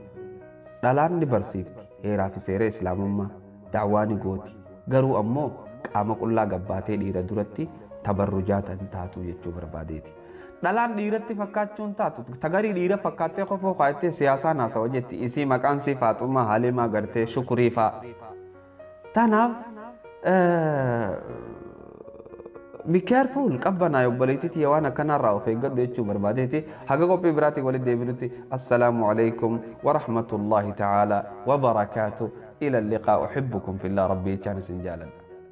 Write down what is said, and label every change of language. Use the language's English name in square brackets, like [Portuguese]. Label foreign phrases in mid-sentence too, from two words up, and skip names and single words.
[Oromo] dhalaan ni barsiifti heeraa fi seera islaamummaa daawwaa ni gooti garuu ammoo qaama qullaa gabbaatee dhiira duratti tabarrujaata hin taatu jechuu barbaadeeti. Dhalaan dhiiratti fakkaachuun taatu tagarii dhiira fakkaattee qofoo kaayattee siyaasaan haasawa jetti isii maqaan sii Faaxumaa Halimaa gartee Shukurii fa'a. Tanaaf [English] be careful [Oromo] qabbanaa obboleettiitii waan akkanarraa of eeggadhu jechuu barbaadeeti haga qophii biraatiin walitti deebinutti [Arabic] السلام عليكم ورحمة الله تعالى وبركاته إلى اللقاء أحبكم في الله ربي [Oromo] jaanis hin jaaladha.